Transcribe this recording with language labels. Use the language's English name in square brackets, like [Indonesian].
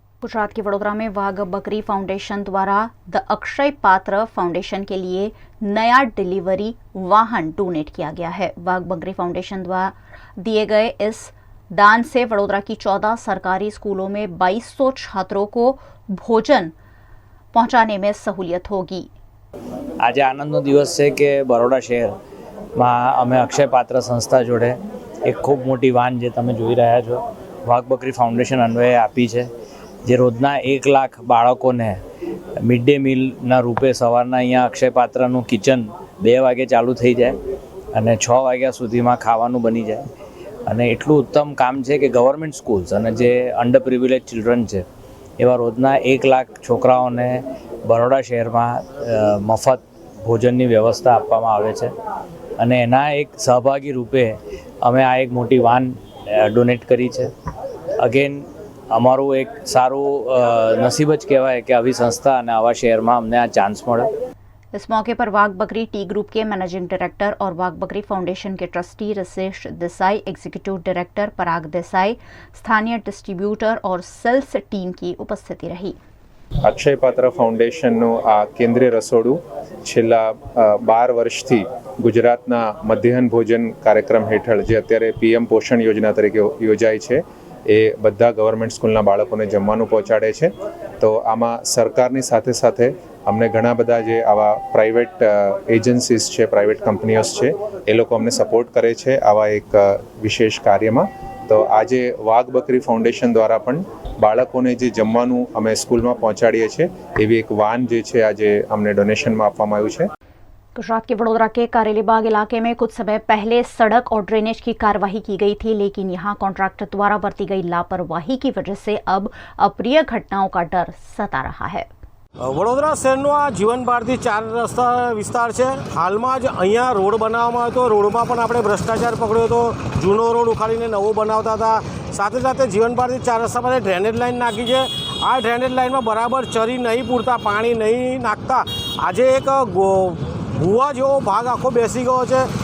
[Hindi] गुजरात के वडोदरा में वाघ बकरी फाउंडेशन द्वारा द अक्षय पात्र फाउंडेशन के लिए नया डिलीवरी वाहन डोनेट किया गया है। वाघ बकरी फाउंडेशन द्वारा दिए गए इस दान से वडोदरा की 14 सरकारी स्कूलों में 2200 छात्रों को भोजन पहुंचाने में सहूलियत होगी। [Gujarati] आज आनंदનો દિવસ છે કે બરોડા શહેરમાં અમે અક્ષય પાત્ર સંસ્થા જોડે એક ખૂબ મોટી વાન જે તમે જોઈ રહ્યા છો વાઘ બકરી ફાઉન્ડેશન અન્વયે આપી છે, જે રોજના 1 લાખ બાળકોને મિડ ડે મીલના રૂપે સવારના અહીંયા અક્ષય પાત્રનું કિચન 2 વાગે ચાલુ થઈ જાય અને 6 વાગ્યા સુધીમાં ખાવાનું બની જાય અને એટલું ઉત્તમ કામ છે કે ગવર્મેન્ટ સ્કૂલ્સ અને જે અંડર પ્રિવિલેજ ચિલ્ડ્રન છે એવા રોજના 1 લાખ છોકરાઓને બરોડા શહેરમાં મફત ભોજનની વ્યવસ્થા આપવામાં આવે છે અને એના એક સહભાગી રૂપે અમે આ એક મોટી વાન ડોનેટ કરી છે। અગેન અમારું એક સારું નસીબ જ કહેવાય કે આવી સંસ્થા અને આવા શહેરમાં અમને આ ચાન્સ મળ્યો। [Hindi] इस मौके पर वाघ बकरी टी ग्रुप के मैनेजिंग डायरेक्टर और वाघ बकरी फाउंडेशन के ट्रस्टी ऋषेश देसाई, एग्जीक्यूटिव डायरेक्टर पराग देसाई, स्थानीय डिस्ट्रीब्यूटर और सेल्स टीम की उपस्थिति रही। [Gujarati] અક્ષયપાત્ર ફાઉન્ડેશનનું આ કેન્દ્રીય રસોડું છેલ્લા 12 વર્ષથી ગુજરાતના મધ્યાહન ભોજન કાર્યક્રમ હેઠળ જે અત્યારે પીએમ પોષણ યોજના તરીકે યોજાય છે એ બધા ગવર્મેન્ટ સ્કૂલના બાળકોને જમવાનું પહોંચાડે છે. તો આમાં સરકારની સાથે સાથે અમને ઘણા બધા જે આવા પ્રાઇવેટ એજન્સીસ છે, પ્રાઇવેટ કંપનીઓસ છે, એ લોકો અમને સપોર્ટ કરે છે આવા એક વિશેષ કાર્યમાં. તો આજે વાઘ બકરી ફાઉન્ડેશન દ્વારા પણ બાળકોને જે જમવાનું અમે સ્કૂલમાં પહોંચાડીએ છીએ એવી એક વાન જે છે આજે અમને ડોનેશનમાં આપવામાં આવ્યું છે. [Hindi] गुजरात के वडोदरा के कारेलीबाग इलाके में कुछ समय पहले सड़क और ड्रेनेज की कार्रवाई की गई थी, लेकिन यहां कॉन्ट्रैक्टर द्वारा बरती गई लापरवाही की वजह से अब अप्रिय घटनाओं का डर सता रहा है. [Gujarati] વડોદરા શહેરનો આ જીવન ભારતી 4 રસ્તા વિસ્તાર છે. હાલમાં જ અહીંયા રોડ બનાવવામાં આવ્યો હતો. રોડમાં પણ આપણે ભ્રષ્ટાચાર પકડ્યો હતો. જૂનો રોડ ઉખાડીને નવો બનાવતા હતા. સાથે સાથે જીવન ભારતી 4 રસ્તા પર ડ્રેનેજ લાઈન નાખી છે. આ ડ્રેનેજ લાઈનમાં બરાબર ચરી નહીં પૂરતા, પાણી નહીં નાખતા આજે એક ભૂવા જેવો ભાગ આખો બેસી ગયો છે.